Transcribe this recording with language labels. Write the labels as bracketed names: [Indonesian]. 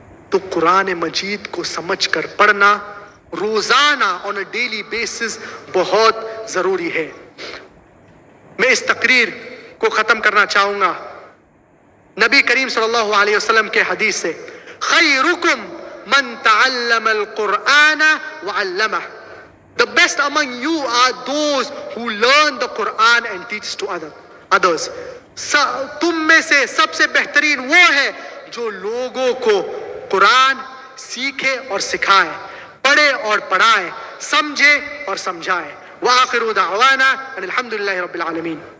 [Urdu] تو قرآن مجید کو سمجھ کر پڑھنا روزانہ [English] on a daily basis [Urdu] بہت ضروری ہے. میں اس تقریر کو ختم کرنا چاہوں گا نبی کریم صلی اللہ علیہ وسلم کے حدیث سے, [Arabic] خیرکم من تعلم القرآن وعلمہ. [English] The best among you are those who learn the Quran and teach to others. [Urdu] تم میں سے سب سے بہترین وہ ہے جو لوگوں کو قرآن سیکھے اور سکھائے, پڑھے اور پڑھائے, سمجھے اور سمجھائے. [Arabic] وآخر دعوانا ان الحمدللہ رب العالمین.